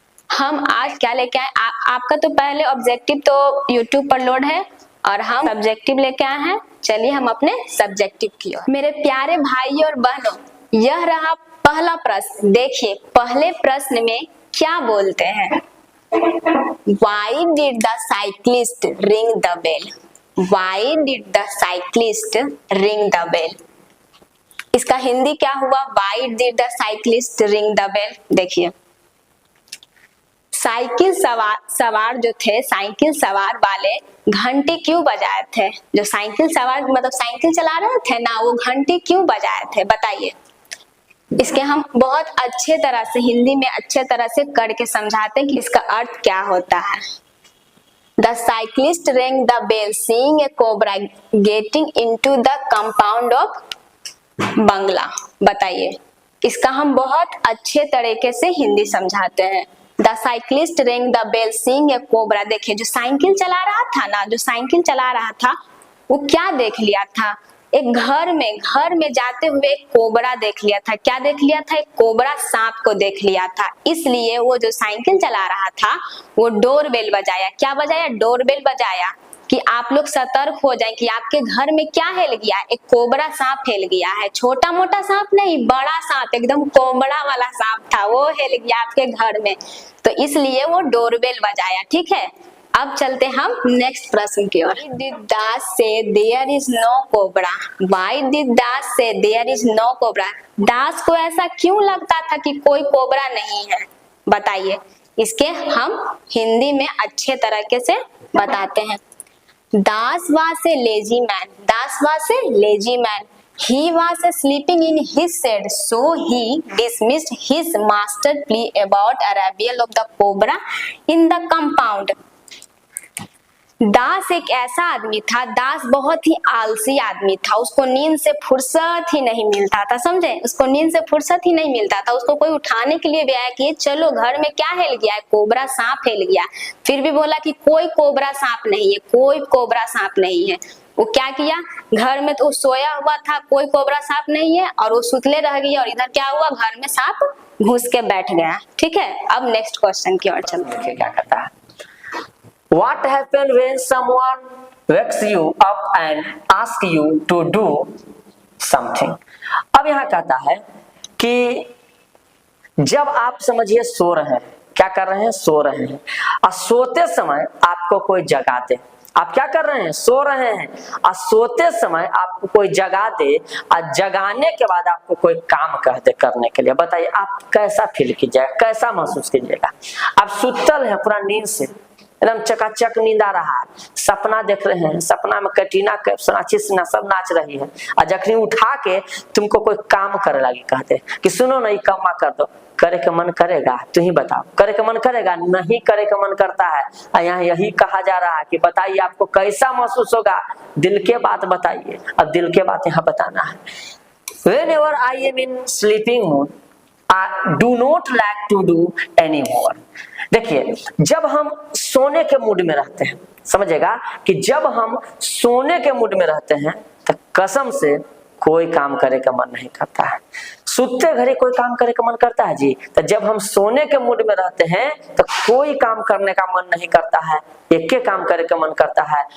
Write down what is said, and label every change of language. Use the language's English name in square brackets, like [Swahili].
[Hindi] हम आज क्या लेके आए? आपका तो पहले ऑब्जेक्टिव तो यूट्यूब पर लोड है और हम सब्जेक्टिव लेके आए हैं। चलिए हम अपने सब्जेक्टिव की ओर। मेरे प्यारे भाई और बहनों, यह रहा पहला प्रश्न। देखिए पहले प्रश्न में क्या बोलते हैं? [English] Why did the cyclist ring the bell? Why did the cyclist ring the bell? [Hindi] इसका हिंदी क्या हुआ? [English] Why did the cyclist ring the bell? [Hindi] देखिए साइकिल सवार जो थे, साइकिल सवार वाले घंटी क्यों बजाए थे? जो साइकिल सवार मतलब साइकिल चला रहे थे ना, वो घंटी क्यों बजाए थे? बताइए। इसके हम बहुत अच्छे तरह से हिंदी में अच्छे तरह से करके समझाते हैं कि इसका अर्थ क्या होता है। [English] The cyclist rang the bell seeing a cobra getting into the compound of bangla. [Hindi] बताइए, इसका हम बहुत अच्छे तरीके से हिंदी समझाते हैं। [English] The cyclist rang the bell seeing a cobra। [Hindi] देखिए जो साइकिल चला रहा था ना, जो साइकिल चला रहा था वो क्या देख लिया था? एक घर में जाते हुए एक कोबरा देख लिया था। क्या देख लिया था? एक कोबरा सांप को देख लिया था। इसलिए वो जो साइकिल चला रहा था वो डोरबेल बजाया। क्या बजाया? डोरबेल बजाया कि आप लोग सतर्क हो जाएं कि आपके घर में क्या हेल गया? एक कोबरा सांप हेल गया है। छोटा मोटा सांप नहीं, बड़ा सांप, एकदम कोबरा वाला सांप था, वो हेल गया आपके घर में, तो इसलिए वो डोरबेल बजाया। ठीक है, अब चलते हम नेक्स्ट प्रश्न की ओर। [English] Why did Das say there is no cobra? Why did Das say there is no cobra? [Hindi] दास को ऐसा क्यों लगता था कि कोई कोबरा नहीं है? बताइए। इसके हम हिंदी में अच्छे तरीके से बताते हैं। [English] Das was a lazy man. Das was a lazy man. He was sleeping in his shed, so he dismissed his master plea about arrival of the cobra in the compound. [Hindi] दास एक ऐसा आदमी था, दास बहुत ही आलसी आदमी था। उसको नींद से फुर्सत ही नहीं मिलता था। समझे? उसको नींद से फुर्सत ही नहीं मिलता था। उसको कोई उठाने के लिए भी आया कि चलो घर में क्या हेल गया है? कोबरा सांप हेल गया। फिर भी बोला कि कोई कोबरा सांप नहीं है, कोई कोबरा सांप नहीं है। वो क्या किया? घर में तो सोया हुआ था, कोई कोबरा सांप नहीं है, और वो सुतले रह गई और इधर क्या हुआ? घर में सांप घुस के बैठ गया। ठीक है, अब नेक्स्ट क्वेश्चन की ओर चलते हैं। क्या कहता है? [English] What happens when someone wakes you up and asks you to do something? [Hindi] अब यहाँ कहता है कि जब आप समझिए सो रहे हैं, क्या कर रहे हैं? सो रहे हैं, और सोते समय आपको कोई जगा दे। आप क्या कर रहे हैं? सो रहे हैं, और सोते समय आपको कोई जगा दे, और जगाने के बाद आपको कोई काम कह दे करने के लिए। बताइए आप कैसा फील कीजिएगा, कैसा महसूस कीजिएगा? आप सुतल हैं पूरा नींद से, एकदम चकाचक नींद आ रहा है, सपना देख रहे हैं, सपना में कैटरीना कैफ, सोनाक्षी सिन्हा सब नाच रही है, और जखनी उठा के तुमको कोई काम करे लगी, कहते कि सुनो ना ये काम कर दो, करे के मन करेगा? तू ही बताओ, करे के मन करेगा? नहीं करे के मन करता है। और यहाँ यही कहा जा रहा है कि बताइए आपको कैसा महसूस होगा? दिल के बात बताइए। अब दिल के बात यहाँ बताना है। [English] Whenever I am in sleeping mood, I do not like to do anymore. [Hindi] देखिए जब हम सोने के मूड में रहते हैं, समझेगा कि जब हम सोने के मूड में रहते हैं तो कसम से कोई काम करे का मन नहीं करता है। सुते घड़ी कोई काम करे का मन करता है जी? तो जब हम सोने के मूड में रहते हैं तो कोई काम करने का मन नहीं करता है, एक के काम करे का मन करता है।